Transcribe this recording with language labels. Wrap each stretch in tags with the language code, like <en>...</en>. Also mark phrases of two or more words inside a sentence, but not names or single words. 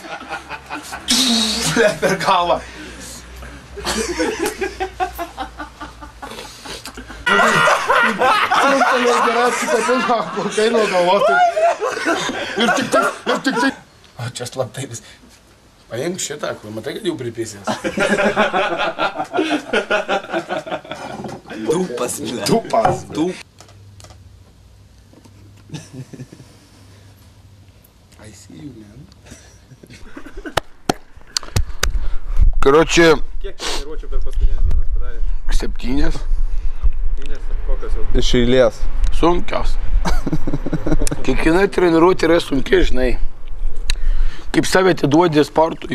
<lt>Blet, per galvą. Ir tik tai. O čia slaptai vis. Paimk šitą, kur matai, kad jau pripėsės. Dupas, bля. Dupas.</lt> <en>I see you, man.</en> <lt>Karoči. Kiek treniruočių per paskutinės dienas padarė? 7. 7, kokios jau? Iš eilės. Sunkios. Kiekviena treniruotė yra sunki, žinai. Kaip save atiduodi sportui.</lt>